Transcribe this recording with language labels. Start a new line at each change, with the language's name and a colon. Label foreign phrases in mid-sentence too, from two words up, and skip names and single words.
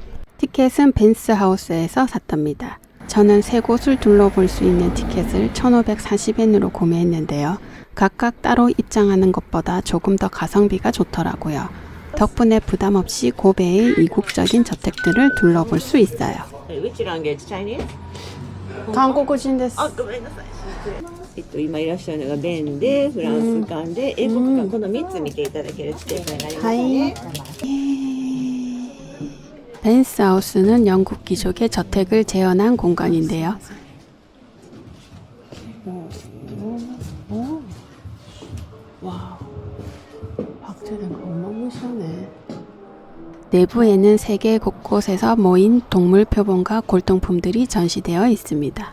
Korean: 티켓은 벤스하우스에서 샀답니다. 저는 세 곳을 둘러볼 수 있는 티켓을 1,540엔으로 구매했는데요. 각각 따로 입장하는 것보다 조금 더 가성비가 좋더라고요. 덕분에 부담 없이 고베의 이국적인 저택들을 둘러볼 수 있어요.
English: Which language? Chinese?
Korean: 한국어인 です.
Japanese: ごめんなさい。今いらっしゃるのが弁で、フランス館で、英国館、この3つ見ていただけるチケットになりますね。
Korean: 벤스하우스는 영국 귀족의 저택을 재현한 공간인데요. 와우, 박제된 거 너무 시원해. 내부에는 세계 곳곳에서 모인 동물 표본과 골동품들이 전시되어 있습니다.